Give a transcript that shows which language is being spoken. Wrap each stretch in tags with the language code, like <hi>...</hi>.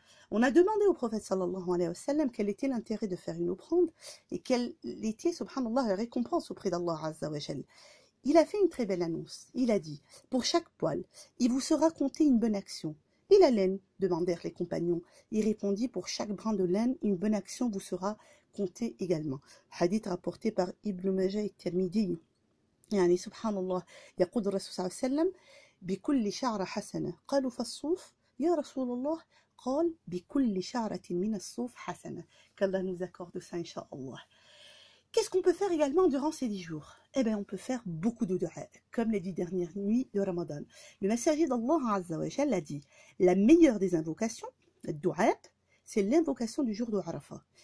<fr>On a demandé au prophète</fr> <ar>sallallahu alayhi wa sallam</ar> <fr>quel était l'intérêt de faire une offrande et quelle était, subhanallah, la récompense auprès d'Allah azza wa jal. Il a fait une très belle annonce. Il a dit, pour chaque poil, il vous sera compté une bonne action. Et la laine, demandèrent les compagnons. Il répondit, pour chaque brin de laine, une bonne action vous sera comptée également. Hadith rapporté par Ibn Majah et Tirmidhi.</fr> <ar>يعني سبحان الله يقول الرسول صلى الله عليه وسلم بكل شعرة حسنة قالوا فالصوف يا رسول الله قال بكل شعرة من الصوف حسنة.</ar> <fr>qu'Allah nous accorde ça Inch'Allah. Qu'est-ce qu'on peut faire également durant ces 10 jours? Eh bien, on peut faire beaucoup de dua, comme les 10 dernières nuits de Ramadan. Le messager d'Allah Azza wa Jalla a dit, la meilleure des invocations, le dua, c'est l'invocation du jour de Arafat.</fr>